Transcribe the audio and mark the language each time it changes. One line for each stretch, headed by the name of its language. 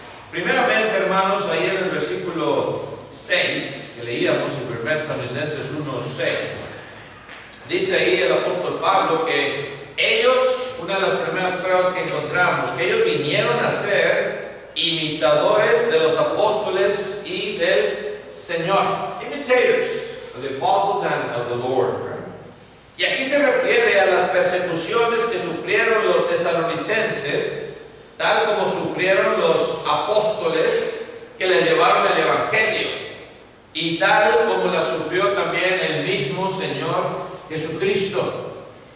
Spanish: Primeramente, hermanos, ahí en el versículo 6 que leíamos en 1 Tesalonicenses 1:6, dice ahí el apóstol Pablo que ellos, una de las primeras pruebas que encontramos, que ellos vinieron a ser imitadores de los apóstoles y del Señor.
English: Imitators of the apostles and of the Lord. Right?
Spanish: Y aquí se refiere a las persecuciones que sufrieron los tesalonicenses, tal como sufrieron los apóstoles que les llevaron el Evangelio, y tal como la sufrió también el mismo Señor Jesucristo.